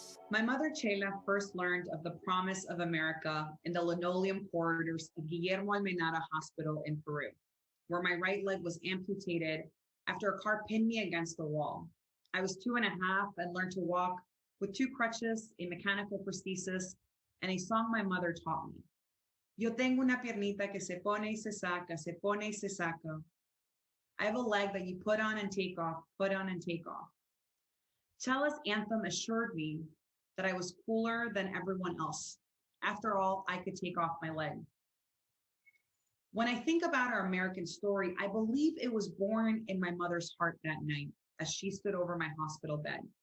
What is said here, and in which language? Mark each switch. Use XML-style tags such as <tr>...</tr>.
<en>My mother, Chela, first learned of the promise of America in the linoleum corridors of Guillermo Almenara Hospital in Peru, where my right leg was amputated after a car pinned me against the wall. I was 2.5 and learned to walk with 2 crutches, a mechanical prosthesis, and a song my mother taught me.</en> <es>Yo tengo una piernita que se pone y se saca, se pone y se saca.</es> <en>I have a leg that you put on and take off, put on and take off. Chela's anthem assured me that I was cooler than everyone else. After all, I could take off my leg. When I think about our American story, I believe it was born in my mother's heart that night as she stood over my hospital bed.</en>